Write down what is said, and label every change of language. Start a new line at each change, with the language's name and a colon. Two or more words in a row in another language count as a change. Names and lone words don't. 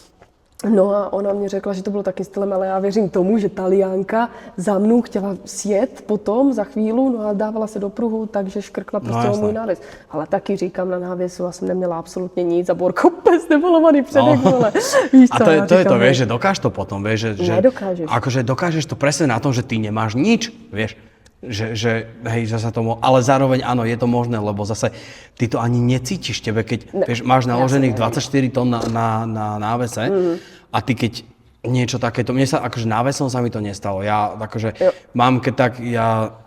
Czech: No a ona mě řekla, že to bylo taky stylem, ale já věřím tomu, že Taliánka za mnou chtěla sjet potom za chvíli, no a dávala se do pruhu, takže škrkla prostě o můj návěs. Ale taky říkám na návěsu, já jsem neměla absolutně nic a Borko pes nemalovaný předek, vole. Víš co, a to je to,
Slovak: vieš, že dokáž to potom, vieš, že nedokážeš. Akože dokážeš to presne na tom, že ty nemáš nič, vieš. Že sa tomu, ale zároveň áno, je to možné, lebo zase ty to ani necítiš tebe, keď vieš, máš naložených 24 tón na návese a ty keď niečo takéto, mne sa akože návesom sa mi to nestalo, ja akože mám keď tak, ja